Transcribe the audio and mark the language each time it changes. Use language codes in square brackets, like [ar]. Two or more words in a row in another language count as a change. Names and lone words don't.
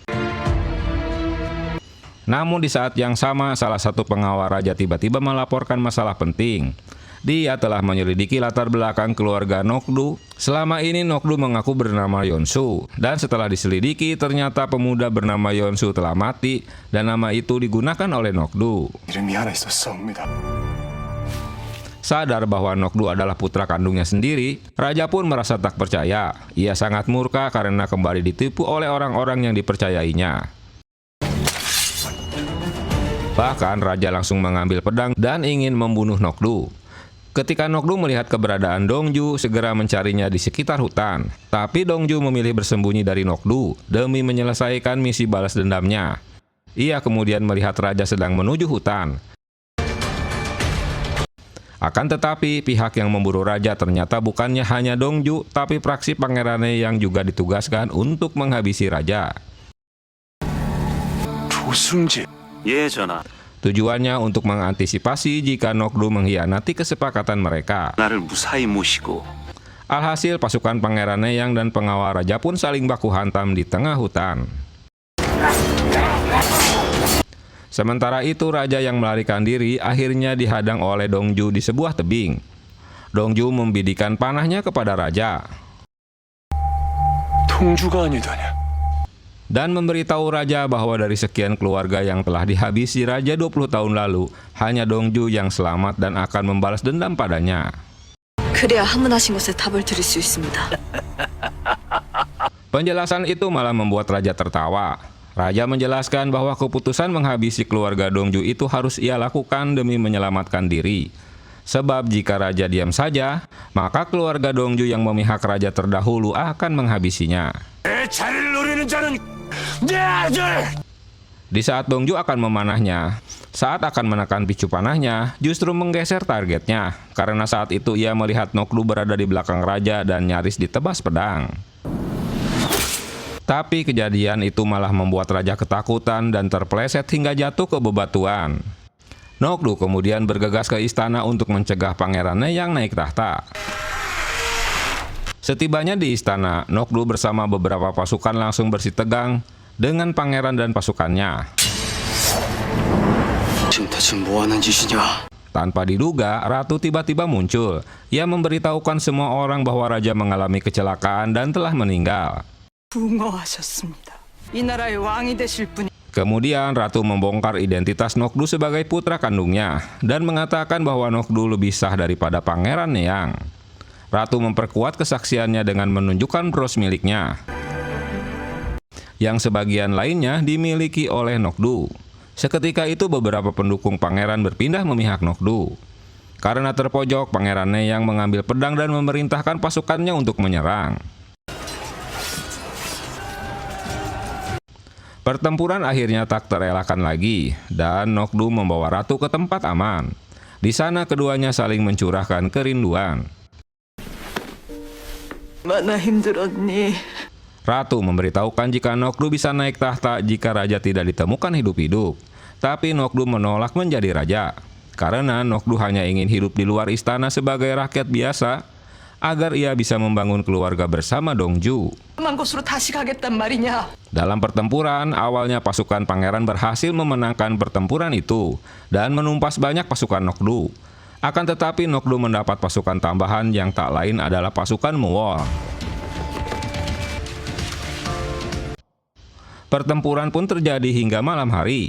[id] Namun di saat yang sama, salah satu pengawal raja tiba-tiba melaporkan masalah penting. Dia telah menyelidiki latar belakang keluarga Nokdu. Selama ini Nokdu mengaku bernama Yonsu, dan setelah diselidiki ternyata pemuda bernama Yonsu telah mati dan nama itu digunakan oleh Nokdu. [ko] 이름이 하나 있었사옵니다. [id] Sadar bahwa Nokdu adalah putra kandungnya sendiri, raja pun merasa tak percaya. Ia sangat murka karena kembali ditipu oleh orang-orang yang dipercayainya. Bahkan raja langsung mengambil pedang dan ingin membunuh Nokdu. Ketika Nokdu melihat keberadaan Dongju, segera mencarinya di sekitar hutan. Tapi Dongju memilih bersembunyi dari Nokdu demi menyelesaikan misi balas dendamnya. Ia kemudian melihat raja sedang menuju hutan. Akan tetapi, pihak yang memburu raja ternyata bukannya hanya Dongju, tapi praksi Pangeran Ne yang juga ditugaskan untuk menghabisi raja. [ko] 조승지 예, 전하. [id] Tujuannya untuk mengantisipasi jika Nokdu mengkhianati kesepakatan mereka. [ko] 나를 무사히 모시고 [id] Alhasil pasukan Pangeran Neyang dan pengawal raja pun saling baku hantam di tengah hutan. Sementara itu raja yang melarikan diri akhirnya dihadang oleh Dongju di sebuah tebing. Dongju membidikan panahnya kepada raja [ko] 통주가 아니더냐. [id] dan memberitahu raja bahwa dari sekian keluarga yang telah dihabisi raja 20 tahun lalu, hanya Dongju yang selamat dan akan membalas dendam padanya. [ko] 그래야 하문하신 것에 답을 드릴 수 있습니다. [id] Penjelasan itu malah membuat raja tertawa. Raja menjelaskan bahwa keputusan menghabisi keluarga Dongju itu harus ia lakukan demi menyelamatkan diri. Sebab jika raja diam saja, maka keluarga Dongju yang memihak raja terdahulu akan menghabisinya. [ko] 내 자리를 노리는 자는 내 아들. [id] Di saat Dongju akan memanahnya, saat akan menekan picu panahnya, justru menggeser targetnya. Karena saat itu ia melihat Nokdu berada di belakang raja dan nyaris ditebas pedang. Tapi kejadian itu malah membuat raja ketakutan dan terpeleset hingga jatuh ke bebatuan. Nokdu kemudian bergegas ke istana untuk mencegah Pangeran Neyang naik tahta. Setibanya di istana, Nokdu bersama beberapa pasukan langsung bersitegang dengan pangeran dan pasukannya. [ko] 지금 대체 뭐 하는 짓이냐? [id] Tanpa diduga, ratu tiba-tiba muncul. Ia memberitahukan semua orang bahwa raja mengalami kecelakaan dan telah meninggal. [ko] 붕어하셨습니다. 이 나라의 왕이 되실 분이 [id] Kemudian ratu membongkar identitas Nokdu sebagai putra kandungnya dan mengatakan bahwa Nokdu lebih sah daripada Pangeran Neyang. Ratu memperkuat kesaksiannya dengan menunjukkan bros miliknya, yang sebagian lainnya dimiliki oleh Nokdu. Seketika itu beberapa pendukung pangeran berpindah memihak Nokdu. Karena terpojok, Pangeran Neyang mengambil pedang dan memerintahkan pasukannya untuk menyerang. Pertempuran akhirnya tak terelakkan lagi, dan Nokdu membawa ratu ke tempat aman. Di sana keduanya saling mencurahkan kerinduan. [ko] 얼마나 힘들었니? [id] Ratu memberitahukan jika Nokdu bisa naik tahta jika raja tidak ditemukan hidup-hidup. Tapi Nokdu menolak menjadi raja. Karena Nokdu hanya ingin hidup di luar istana sebagai rakyat biasa, agar ia bisa membangun keluarga bersama Dongju. [ko] 만 곳으로 다시 가겠단 말이냐? [id] Dalam pertempuran, awalnya pasukan pangeran berhasil memenangkan pertempuran itu dan menumpas banyak pasukan Nokdu. Akan tetapi Nokdu mendapat pasukan tambahan yang tak lain adalah pasukan Muol. Pertempuran pun terjadi hingga malam hari.